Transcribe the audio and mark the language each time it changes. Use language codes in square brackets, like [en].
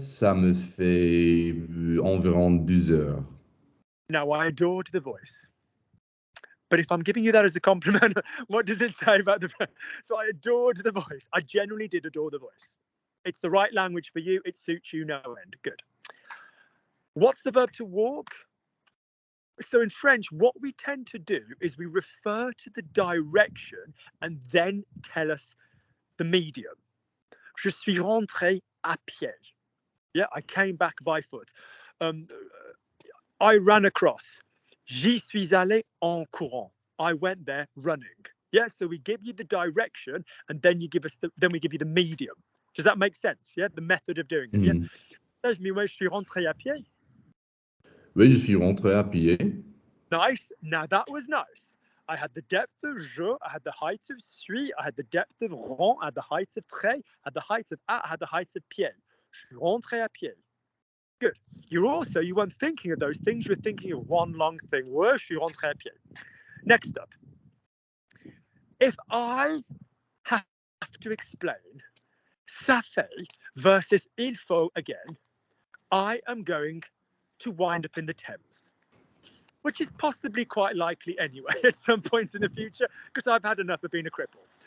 [fr] Ça me fait environ 2 heures. [en] Now, I adored the voice. But if I'm giving you that as a compliment, what does it say about the... So I adored the voice. I genuinely did adore the voice. It's the right language for you. It suits you no end. Good. What's the verb to walk? So in French, what we tend to do is we refer to the direction and then tell us the medium. [fr] Je suis rentré à pied. [en] Yeah, I came back by foot. I ran across. [fr] J'y suis allé en courant. [en] I went there running. Yeah, so we give you the direction and then you give us then we give you the medium. Does that make sense? Yeah, the method of doing it. [fr] Yeah. Je suis rentré à pied. Oui, je suis rentré à pied. [en] Nice. Now that was nice. I had the depth of je, I had the height of suis, I had the depth of rond, I had the height of trait, I had the height of I had the height of pied. [fr] Je suis rentré à pied. [en] Good. You weren't thinking of those things, you were thinking of one long thing. [fr] Je suis rentré à pied. [en] Next up. If I have to explain ça fait versus il faut again, I am going to wind up in the Thames, which is possibly quite likely anyway at some point in the future, because I've had enough of being a cripple.